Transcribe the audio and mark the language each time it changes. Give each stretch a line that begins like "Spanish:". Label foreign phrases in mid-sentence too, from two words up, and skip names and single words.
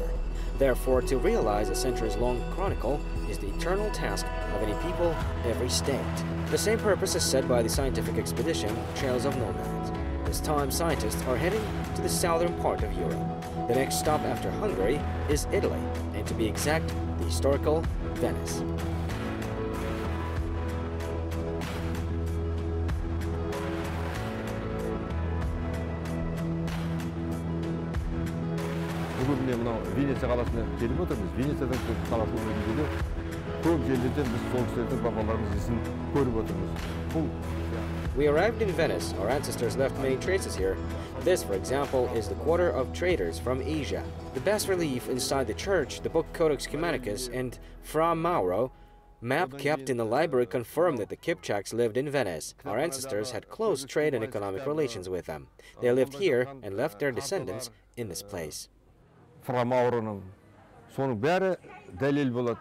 English: Therefore, to realize a centuries-long chronicle is the eternal task of any people, every state. The same purpose is set by the scientific expedition Trails of Nomads. This time, scientists are heading to the southern part of Europe. The next stop after Hungary is Italy, and to be exact, the historical Venice.
Kazakh: Бүгін мынау Венеция қаласына келіп отырмыз. Венециядан қаласының өзінде көп жерлерден біз сол кісілердің бабаларымыз ізін көріп отырмыз.
English: We arrived in Venice. Our ancestors left many traces here. This, for example, is the quarter of traders from Asia. The bas-relief inside the church, the book Codex Cumanicus, and Fra Mauro map kept in the library confirm that the Kipchaks lived in Venice. Our ancestors had close trade and economic relations with them. They lived here and left their descendants in this place.
Kazakh: Fra Mauroның соның бәрі дәлел болады.